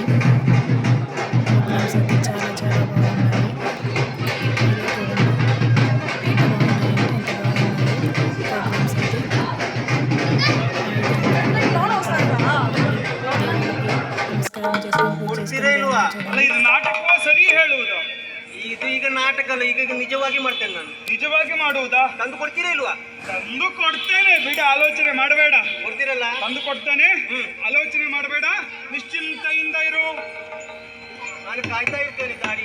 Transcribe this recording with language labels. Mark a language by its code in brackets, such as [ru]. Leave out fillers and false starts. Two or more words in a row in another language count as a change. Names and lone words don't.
[te] ప్రోగ్రామ్స్ అయితే చాలా చాలా బాగున్నాయి. ప్రోగ్రామ్స్ అయితే నమస్కారం చేసుకుని [kn] ಇದು ನಾಟಕವೋ ಸರಿ ಹೇಳುವುದು? ಇದು ಈಗ ನಾಟಕ ಅಲ್ಲ, ಈಗ ನಿಜವಾಗಿ ಮಾಡ್ತೇನೆ ನಾನು. ನಿಜವಾಗಿ ಮಾಡುವುದಾ? ತಂದು ಕೊಡ್ತೀರಾ ಇಲ್ವಾ? ತಂದು ಕೊಡ್ತೇನೆ, ಬಿಡ, ಆಲೋಚನೆ ಮಾಡಬೇಡ. ಕೊಡ್ತೀರಲ್ಲ? ತಂದು ಕೊಡ್ತೇನೆ, ಆಲೋಚನೆ ಮಾಡಬೇಡ, ನಿಶ್ಚಿಂತೆಯಿಂದ ಇರು. ನಾನು ಕಾಯ್ತಾ ಇರ್ತೇನೆ ಗಾಡಿ.